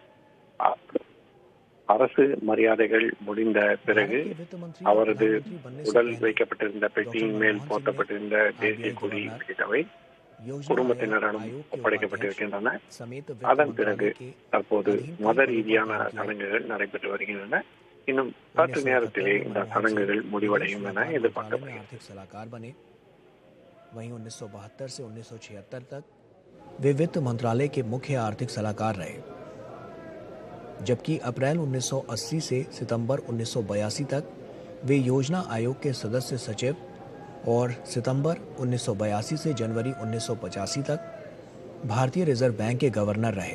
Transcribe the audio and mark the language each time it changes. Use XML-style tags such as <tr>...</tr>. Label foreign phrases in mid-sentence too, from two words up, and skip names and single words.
<ta>அரசு மரியாதைகள் முடிந்த பிறகு அவரது உடல் வைக்கப்பட்டிருந்த பெட்டியின் மேல் போர்த்தப்பட்டிருந்த தேசிய கொடி உள்ளிட்டவை குடும்பத்தினரிடம் ஒப்படைக்கப்பட்டிருக்கின்றன. அதன் பிறகு தற்போது மத ரீதியான சடங்குகள் நடைபெற்று வருகின்றன. இன்னும் சற்று நேரத்திலே இந்த சடங்குகள் முடிவடையும் என எதிர்பார்க்கப்படுகிறது.</ta> <hi>आर्थिक सलाहकार बने। वहीं 1972 से 1976 तक वे वित्त मंत्रालय के मुख्य आर्थिक सलाहकार रहे, जबकि अप्रैल 1980 से सितंबर 1982 तक वे योजना आयोग के सदस्य सचिव और सितंबर 1982 से जनवरी 1985 तक भारतीय रिजर्व बैंक के गवर्नर रहे।</hi>